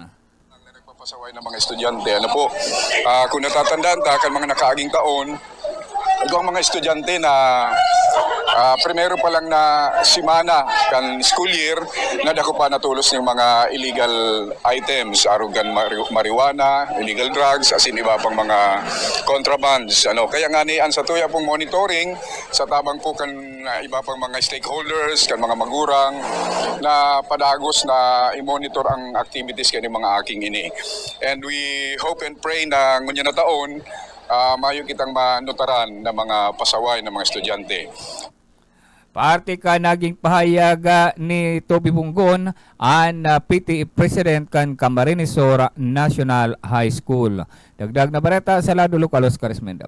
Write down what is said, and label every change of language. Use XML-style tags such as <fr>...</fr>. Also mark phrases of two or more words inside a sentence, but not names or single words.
<bik>Nagpapasaway ng mga estudyante. Ano po, kung natatandaan kan mga nakaaging taon, ang mga estudyante na primero pa lang na simana kan school year na dako pa natulos ng mga</bik> <en>illegal items,</en> <bik>arugan marijuana,</bik> <en>illegal drugs,</en> <bik>asin iba pang mga contrabands. Kaya nga ni ang sa tuya pong monitoring sa tabang po kan iba pang mga stakeholders, kan mga magurang na padagos na i-monitor ang activities kan mga aking ini.</bik> <en>And we hope and pray</en> <bik>na ngunya na taon mayo kitang manutaran ng mga pasaway ng mga estudyante. Parte ka naging pahayag ni Toby Punggon ang PTA President kan Camarines Sur National High School. Dagdag na bareta sa lado lokal Oscar Esmenda.</bik>